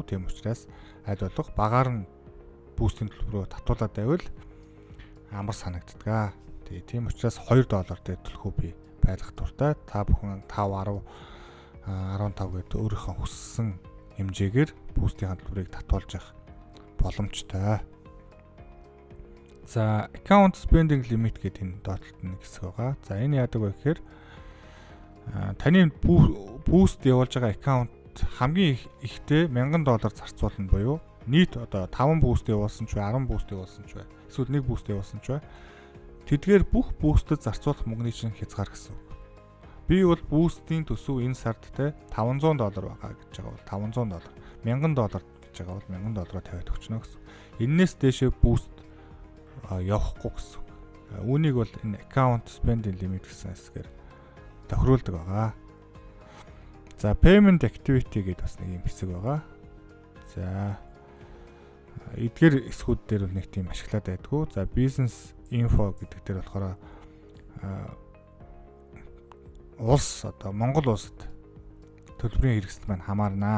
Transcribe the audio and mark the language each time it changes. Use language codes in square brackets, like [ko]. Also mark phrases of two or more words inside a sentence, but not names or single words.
[mn] Тийм учраас аль болох багаар нь бүүстийн төлбөрөө татуулаад байвал амар санагддаг. Тэгээ тийм учраас $2 дээр төлөхөө би байлгах дуртай. Та бүхэн 5, 10, 15 гэдэг өөрийнхөө хүссэн хэмжээгээр бүүстийн төлбөрийг татуулж авах боломжтой. За [en] account spending limit [mn] гэдэг энэ доотлолт нэг хэсэг байгаа. За энэ яадаг вэ гэхээр таны boost явуулж байгаа аккаунт хамгийн ихтэй $1000 зарцуулна буюу нийт одоо 5 boost явуулсан ч бай, 10 boost явуулсан ч бай, эсвэл 1 boost явуулсан ч бай. Тэдгээр бүх boost-д зарцуулах мөнгөний чинь хязгаар гэсэн үг. Би бол boost-ийн төсөв энэ сард те $500 байгаа гэж байгаа бол $500, $1000 гэж байгаа бол $1000 тавиад өгчнө гэсэн. Эннээс дээшээ boost явахгүй гэсэн. Үүнийг бол энэ [en] account spending limit [mn] гэсэн хэсгээр тохируулдаг байгаа. За [en] payment activity [mn] гэдэг бас нэг юм хэсэг байгаа. За эдгээр хэсгүүд дээр бол нэг тийм ашиглаад байдгүй. За [en] business info [mn] гэдэг дээр болохоор улс одоо Монгол улсад төлбөрийн хэрэгсэл маань хамаарнаа.